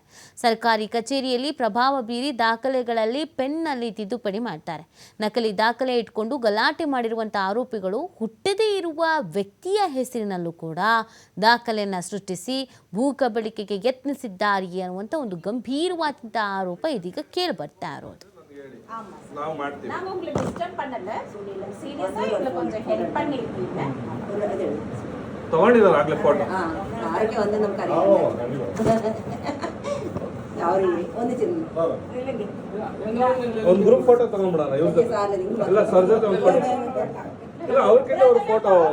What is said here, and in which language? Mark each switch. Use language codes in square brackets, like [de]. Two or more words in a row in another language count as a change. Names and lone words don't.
[kn] ಸರ್ಕಾರಿ ಕಚೇರಿಯಲ್ಲಿ ಪ್ರಭಾವ ಬೀರಿ ದಾಖಲೆಗಳಲ್ಲಿ ಪೆನ್ನಲ್ಲಿ ತಿದ್ದುಪಡಿ ಮಾಡ್ತಾರೆ. ನಕಲಿ ದಾಖಲೆ ಇಟ್ಕೊಂಡು ಗಲಾಟೆ ಮಾಡಿರುವಂಥ ಆರೋಪಿಗಳು ಹುಟ್ಟದೇ ಇರುವ ವ್ಯಕ್ತಿಯ ಹೆಸರಿನಲ್ಲೂ ಕೂಡ ದಾಖಲೆಯನ್ನು ಸೃಷ್ಟಿಸಿ ಭೂ ಕಬಳಿಕೆಗೆ ಯತ್ನಿಸಿದ್ದಾರೆ ಅನ್ನುವಂಥ ಒಂದು ಗಂಭೀರವಾದಂಥ ಆರೋಪ ಇದೀಗ ಕೇಳಿ ಬರ್ತಾ ಇರೋದು. [ta] நான் உங்களை டிஸ்டர்ப் பண்ணல சீரியஸா இதுல கொஞ்சம் ஹெல்ப் பண்ணிருக்கீங்க [kn] ತಗೊಂಡಿದ್ದಾರೆ ಆಗ್ಲೇ ಫೋಟೋ ಆರೋಗ್ಯ ಒಂದು ನಮ್ಮ ಕರೆ ಅವ್ರಿಗೆ ಒಂದು [en] group photo [kn] ತಗೊಂಡ್ಬಿಡೋಣ ಇವ್ರ ಎಲ್ಲ ಸರ್ ಜೊತೆ ಒಂದು ಫೋಟೋ ಇಲ್ಲ ಅವ್ರಿಗಿಂತ ಅವ್ರ ಫೋಟೋ